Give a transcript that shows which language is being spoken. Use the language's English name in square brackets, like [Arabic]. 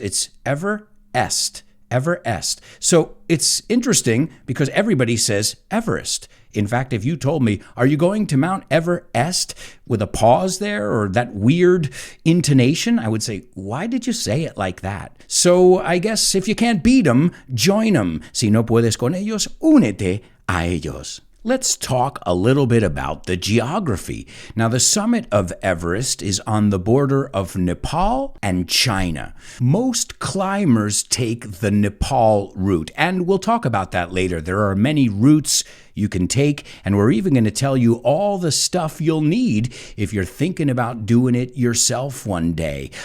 [English] It's Everest. So it's interesting because everybody says Everest. In fact, if you told me, are you going to Mount Everest, with a pause there or that weird intonation, I would say, why did you say it like that? So I guess if you can't beat them, join them. [Spanish] Si no puedes con ellos, únete a ellos. [English] Let's talk a little bit about the geography. Now, the summit of Everest is on the border of Nepal and China. Most climbers take the Nepal route, and we'll talk about that later. There are many routes you can take, and we're even going to tell you all the stuff you'll need if you're thinking about doing it yourself one day.